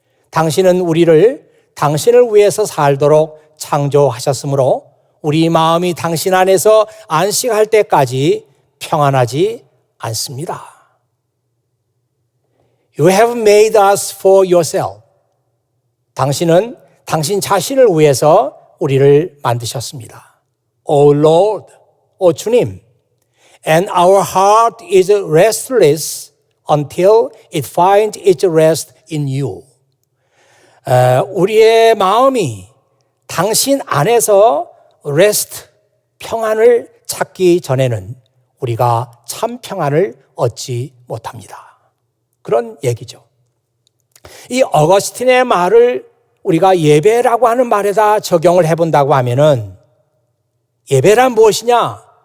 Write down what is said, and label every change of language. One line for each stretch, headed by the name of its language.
Korean: 당신은 우리를 당신을 위해서 살도록 창조하셨으므로 우리 마음이 당신 안에서 안식할 때까지 평안하지 않습니다.
English: You have made us for yourself.
Korean: 당신은 당신 자신을 위해서 우리를 만드셨습니다.
English: O Lord,
Korean: 오 주님,
English: and our heart is restless until it finds its rest in you.
Korean: 우리의 마음이 당신 안에서 rest, 평안을 찾기 전에는 우리가 참 평안을 얻지 못합니다. 그런 얘기죠. 이 어거스틴의 말을 우리가 예배라고 하는 말에다 적용을 해본다고 하면은 예배란 무엇이냐?